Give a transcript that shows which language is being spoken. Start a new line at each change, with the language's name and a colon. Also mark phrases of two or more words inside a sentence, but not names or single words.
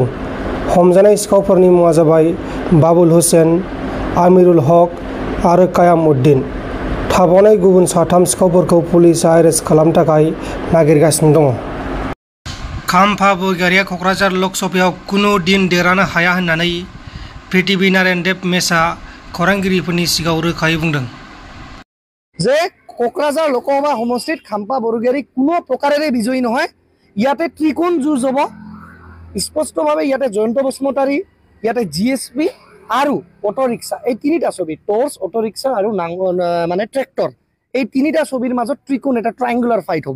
Bodo: हमजानाय सिखावफोरनि मुङा जाबाय बाबुल हुसेन, आमिरुल हक आरो कायाम उद्दिन। थाबावनाय गुबुन 3 सिखावफोरखौ पुलिसआ एरेस्ट खालामनो थाखाय नागिरगासिनो दङ। खाम्फा बरग'यारिया क'क्राझार लकसभायाव कुनु दिन देरहानो हाया होननानै पृथ्वी नारायण देब मेसआ खौरांगिरिफोरनि सिगाङाव रोखायै बुंदों
Assamese: যে কোকৰাঝাৰ লোকসভা সমষ্টিত খাম্পা বৰগোহাঁই কোনো প্ৰকাৰেৰে বিজয়ী নহয়। ইয়াতে ত্ৰিকোণ যুঁজ হ'ব স্পষ্টভাৱে। ইয়াতে জয়ন্ত বসুমতাৰী, ইয়াতে GSP আৰু অটো ৰিক্সা, এই 3টা ছবি, টৰ্চ, অটো ৰিক্সা আৰু মানে ট্ৰেক্টৰ, এই 3টা ছবিৰ মাজত ত্ৰিকোণ, এটা
English: triangular fight
Assamese: হ'ব।